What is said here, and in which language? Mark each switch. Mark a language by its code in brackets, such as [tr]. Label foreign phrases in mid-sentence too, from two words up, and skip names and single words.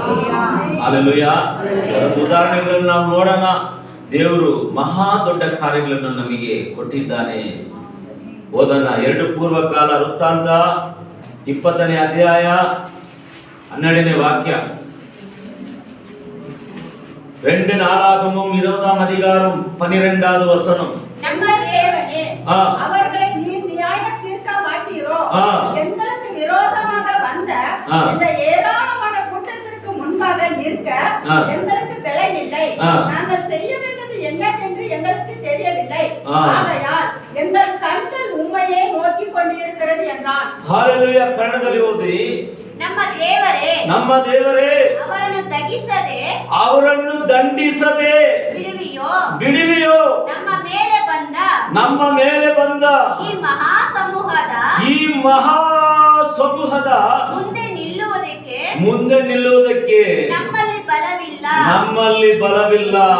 [kn] ಹಲ್ಲೆಲೂಯಾ. ಒಂದು ಉದಾಹರಣೆಗಳನ್ನು ನಾವು ನೋಡೋಣ. ದೇವರು ಮಹಾ ದೊಡ್ಡ ಕಾರ್ಯಗಳನ್ನು ನಮಗೆ ಕೊಟ್ಟಿದ್ದಾನೆ. ಓದೋಣ. 2 ಪೂರ್ವಕಾಲ ವೃತ್ತಾಂತ 20ನೇ ಅಧ್ಯಾಯ 12ನೇ ವಾಕ್ಯ. [ta] 2 நாளாகமும் 20ஆம் அதிகாரம் 12வது வசனம். நம்ம தேவனே, அவர்களை நீர் நியாய தீர்க்க மாட்டீரோ? எங்களுக்கு விரோதமாக வந்த இந்த ஏராளமான கூட்டத்திற்கு முன்பாக நிற்க எங்களுக்கு பலன் இல்லை. நாங்கள் செய்ய வேண்டியது என்னவென்று எங்களுக்கு தெரியவில்லை. ஆகையால் எங்கள் கண்கள் உம்மையே நோக்கிக் கொண்டிருக்கிறது என்றான். ஹல்லேலூயா. [kn] ಕನ್ನಡದಲ್ಲಿ ಓದಿ. ನಮ್ಮ ದೇವರೇ ಅವರನ್ನು ದಂಡಿಸದೆ ಬಿಡುವಿಯೋ? ನಮ್ಮ ಮೇಲೆ ಬಂದ ಈ ಮಹಾ ಸಮೂಹದ ಮುಂದೆ ನಿಲ್ಲುವುದಕ್ಕೆ ನಮ್ಮಲ್ಲಿ ಬಲವಿಲ್ಲ.